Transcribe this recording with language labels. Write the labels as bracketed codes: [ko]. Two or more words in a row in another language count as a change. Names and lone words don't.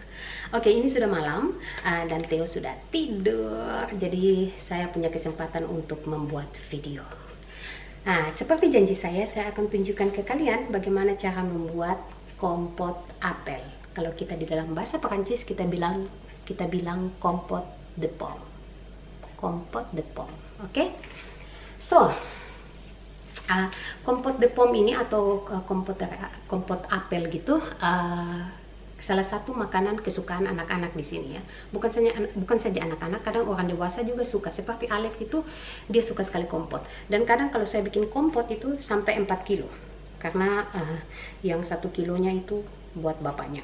[id] Oke, ini sudah malam dan Theo sudah tidur. Jadi saya punya kesempatan untuk membuat video. Nah, seperti janji saya akan tunjukkan ke kalian bagaimana cara membuat kompot apel. Kalau kita di dalam bahasa Perancis kita bilang [fr] kompot de pomme. Kompot de pomme, [id] oke? So, [fr] kompot de pomme [id] ini atau kompot apel gitu, salah satu makanan kesukaan anak-anak di sini ya. Bukan saja anak-anak, kadang orang dewasa juga suka. Seperti Alex itu, dia suka sekali kompot. Dan kadang kalau saya bikin kompot itu sampai 4 kilo. Karena yang 1 kilonya itu buat bapaknya.